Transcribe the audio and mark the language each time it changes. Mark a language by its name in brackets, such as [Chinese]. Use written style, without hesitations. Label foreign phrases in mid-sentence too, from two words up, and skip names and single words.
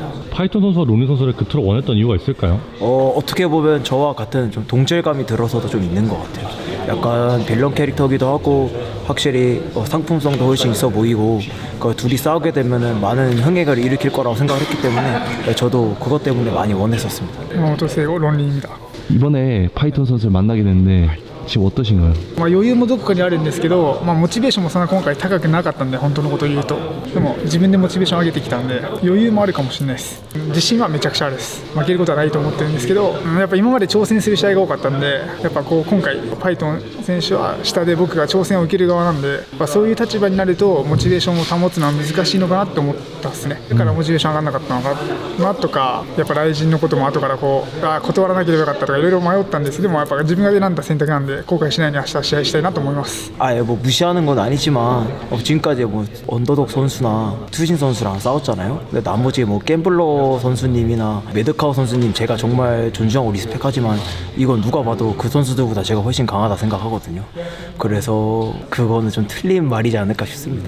[Korean] 파이톤 선수와 롱리 선수를 그토록 원했던 이유가 있을까요? 어떻게 보면 저와 같은 좀 동질감이 들어서도 좀 있는 것 같아요. 약간 빌런 캐릭터기도 하고 확실히 상품성도 훨씬 있어 보이고 그 둘이 싸우게 되면은 많은 흥행을 일으킬 거라고 생각을 했기 때문에 저도 그것 때문에 많이 원했었습니다. 山本聖吾論理 입니다. 이번에 파이톤 선수를 만나게 됐는데 지금 어떠신가요? [Japanese] 余裕もどこかにあるんですけど、モチベーションもそんな今回高くなかったんで、本当のことを言うと。でも自分でモチベーション上げてきたんで余裕もあるかもしれないです。自信はめちゃくちゃあるです。負けることはないと思ってるんですけど、やっぱ今まで挑戦する試合が多かったんで、やっぱこう今回パイトン選手は下で僕が挑戦を受ける側なんで、そういう立場になるとモチベーションを保つのは難しいのかなって思ったっすね。だからモチベーション上がらなかったのかなとか、やっぱ雷神のことも後から断らなければよかったとかいろいろ迷ったんです。でもやっぱ自分が選んだ選択なんで後悔しないように明日試合したいなと思います。 [Korean] 뭐 무시하는 건 아니지만 지금까지 뭐 언더독 선수나 투신 선수랑 싸웠잖아요. 근데 나머지 뭐 갬블러 선수님이나 매드카우 선수님 제가 정말 존중하고 리스펙하지만 이건 누가 봐도 그 선수들보다 제가 훨씬 강하다 생각하거든요. 그래서 그거는 좀 틀린 말이지 않을까 싶습니다.